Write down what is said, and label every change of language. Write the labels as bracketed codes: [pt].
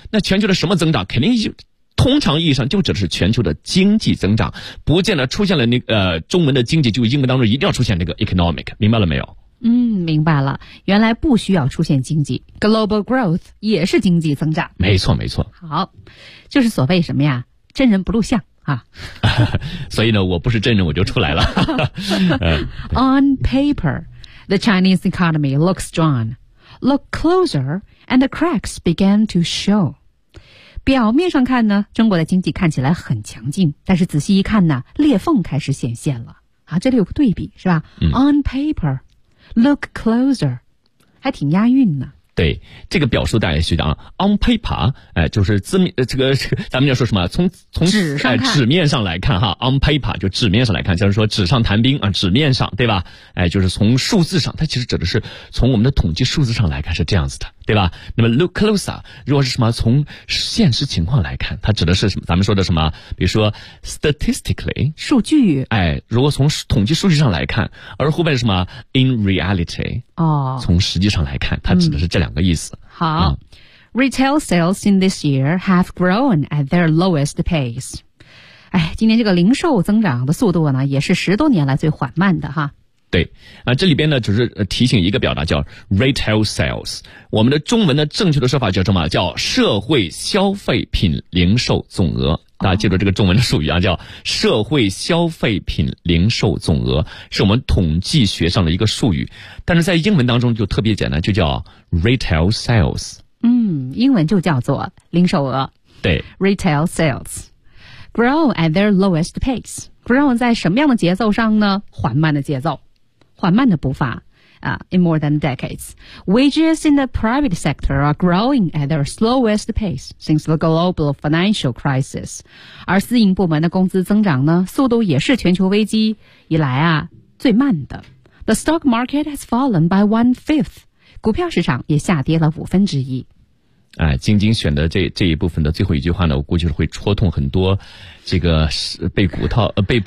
[zh] 那全球的什么增长，肯定就通常意义上就指的是全球的经济增长，不见得出现了那中文的经济就英文当中一定要出现这个 economic， 明白了没有？嗯，明白了，原来不需要出现经济， global growth 也是经济增长。没错没错。好，就是所谓什么呀，真人不露相啊。所以呢，我不是真人我就出来了。 [en] On paper, the Chinese economy looks strong. Look closer and the cracks began to show. [zh] 表面上看呢，中国的经济看起来很强劲，但是仔细一看呢，裂缝开始显现了。啊，这里有个对比是吧？嗯。 [en] On paper, look closer， [zh] 还挺押韵呢。对，这个表述大家学的啊。 On paper， 就是字面，咱们要说什么？从纸上看，纸面上来看哈。On paper 就纸面上来看，就是说纸上谈兵啊，纸面上对吧？就是从数字上，它其实指的是从我们的统计数字上来看是这样子的。对吧？那么 [en] look closer， [zh] 如果是什么从现实情况来看，它指的是什么？咱们说的什么？比如说 statistically 数据，哎，如果从统计数据上来看，而后面是什么 [en] in reality？ [zh] 哦，从实际上来看，它指的是这两个意思。 [en] 好，retail sales in this year have grown at their lowest pace。 [zh] 哎，今年这个零售增长的速度呢，也是十多年来最缓慢的哈。对，这里边呢只是提醒一个表达叫 retail sales， 我们的中文的正确的说法叫什么？叫社会消费品零售总额。大家记住这个中文的术语啊，叫社会消费品零售总额，是我们统计学上的一个术语，但是在英文当中就特别简单，就叫 retail sales。嗯，英文就叫做零售额。对， [en] retail sales grow at their lowest pace， grow [zh] 在什么样的节奏上呢？缓慢的节奏，缓慢的步伐啊。 [en] In more than decades, wages in the private sector are growing at their slowest pace since the global financial crisis. [zh] 而私营部门的工资增长呢，速度也是全球危机以来啊最慢的。 [en] The stock market has fallen by 1/5. [zh] 股票市场也下跌了1/5。哎，晶晶选的这一部分的最后一句话呢，我估计是会戳痛很多这个被骨套被